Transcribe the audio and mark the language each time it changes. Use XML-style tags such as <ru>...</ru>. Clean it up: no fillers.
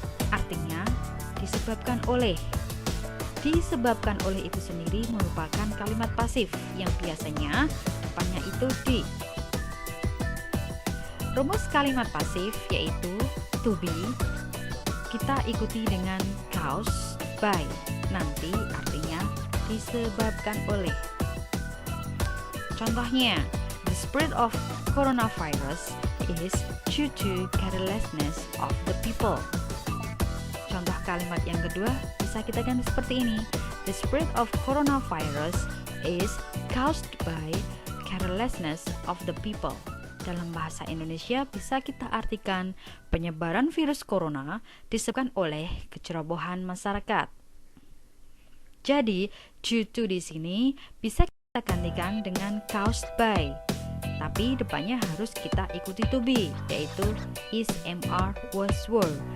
<id>Artinya disebabkan oleh. Disebabkan oleh itu sendiri merupakan kalimat pasif yang biasanya depannya itu di. Rumus kalimat pasif yaitu to be kita ikuti dengan caused by. Nanti artinya disebabkan oleh.</id> <en>Contohnya, the spread of coronavirus is due to carelessness of the people.</en> <id>Contoh kalimat yang kedua bisa kita ganti seperti ini.</id> <en>The spread of coronavirus is caused by carelessness of the people.</en> <id>Dalam bahasa Indonesia bisa kita artikan penyebaran virus corona disebabkan oleh kecerobohan masyarakat. Jadi, due to di sini bisa kita gantikan dengan caused by. Tapi depannya harus kita ikuti to be, yaitu is, am, are, was, were.</id>